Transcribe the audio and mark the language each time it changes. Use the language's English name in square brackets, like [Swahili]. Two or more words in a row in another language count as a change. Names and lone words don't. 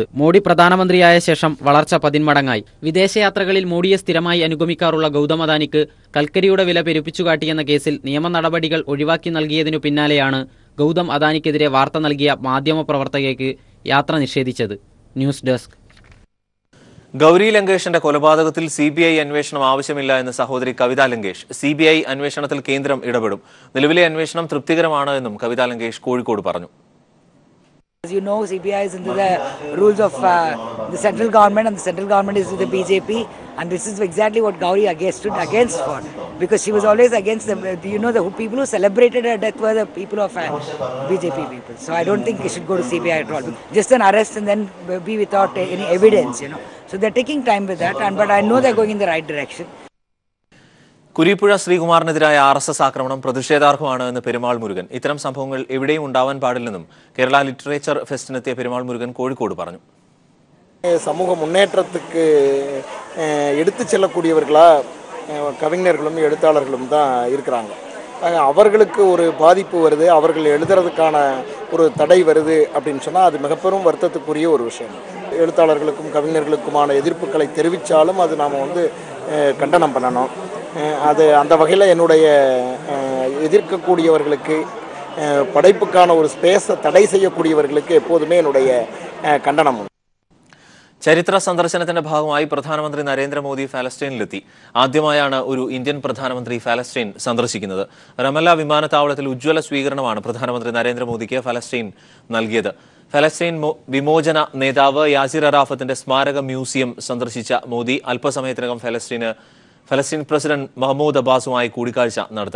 [Malayalam] മോഡി പ്രധാനമന്ത്രിയായ ശേഷം വളർച്ച 10 മടങ്ങായി. വിദേശയാത്രകളിൽ മോഡിയെ സ്ഥിരമായി അനുഗമിക്കാറുള്ള ഗൗതം അദാനിക്ക് കൽക്കരിയുടെ വില പെരുപ്പിച്ചുകാട്ടിയെന്ന കേസിൽ നിയമ നടപടികൾ ഒഴിവാക്കി നൽകിയതിനു പിന്നാലെയാണ് ഗൗതം അദാനിക്കെതിരെ വാർത്ത നൽകിയ മാധ്യമപ്രവർത്തകയ്ക്ക് യാത്ര നിഷേധിച്ചത്. ന്യൂസ് ഡെസ്ക്. ഗൗരി ലങ്കേഷിന്റെ കൊലപാതകത്തിൽ CBI അന്വേഷണം ആവശ്യമില്ല എന്ന് സഹോദരി കവിത ലങ്കേഷ്. CBI അന്വേഷണത്തിൽ കേന്ദ്രം ഇടപെടും. നിലവിലെ അന്വേഷണം തൃപ്തികരമാണ് എന്നും കവിത ലങ്കേഷ് കോഴിക്കോട് പറഞ്ഞു. [English] As you know, CBI is under the rules of the central government, and the central government is with the BJP, and this is exactly what Gauri stood against for, because she was always against the the people who celebrated her death were the people of BJP people. So I don't think it should go to CBI at all. Just an arrest and then be without any evidence, So they're taking time with that, but I know they're going in the right direction. [Malayalam] കുരീപ്പുഴ ശ്രീകുമാറിനെതിരായ RSS ആക്രമണം പ്രതിഷേധാർഹമാണ് എന്ന് പെരുമാൾ മുരുകൻ. ഇത്തരം സംഭവങ്ങൾ എവിടെയും ഉണ്ടാവാൻ പാടില്ലെന്നും കേരള ലിറ്ററേച്ചർ ഫെസ്റ്റിനെത്തിയ പെരുമാൾ മുരുകൻ കോഴിക്കോട് പറഞ്ഞു. [Tamil] சமூக முன்னேற்றத்துக்கு எடுத்து செல்லக்கூடியவர்களா கவிஞர்களும் எழுத்தாளர்களும் தான் இருக்கிறாங்க. அவர்களுக்கு ஒரு பாதிப்பு வருது, அவர்கள் எழுதுறதுக்கான ஒரு தடை வருது அப்படின்னு சொன்னால் அது மிகப்பெரும் வருத்தத்துக்குரிய ஒரு விஷயம். எழுத்தாளர்களுக்கும் கவிஞர்களுக்குமான எதிர்ப்புகளை தெரிவித்தாலும் அது நாம் கண்டனம் பண்ணணும். அது அந்த வகையில் என்னுடைய எதிர்க்கக்கூடியவர்களுக்கு படைப்புக்கான ஒரு ஸ்பேஸை தடை செய்யக்கூடியவர்களுக்கு எப்போதுமே என்னுடைய கண்டனம். [Malayalam] ചരിത്ര സന്ദർശനത്തിന്റെ ഭാഗമായി പ്രധാനമന്ത്രി നരേന്ദ്രമോദി ഫലസ്തീനിലെത്തി. ആദ്യമായാണ് ഒരു ഇന്ത്യൻ പ്രധാനമന്ത്രി ഫലസ്തീൻ സന്ദർശിക്കുന്നത്. റമല്ല വിമാനത്താവളത്തിൽ ഉജ്ജ്വല സ്വീകരണമാണ് പ്രധാനമന്ത്രി നരേന്ദ്രമോദിക്ക് ഫലസ്തീൻ നൽകിയത്. ഫലസ്തീൻ വിമോചന നേതാവ് യാസിർ അറാഫത്തിന്റെ സ്മാരക മ്യൂസിയം സന്ദർശിച്ച മോദി അല്പസമയത്തിനകം ഫലസ്തീൻ പ്രസിഡന്റ് മഹ്മൂദ് അബ്ബാസുമായി കൂടിക്കാഴ്ച നടത്തും.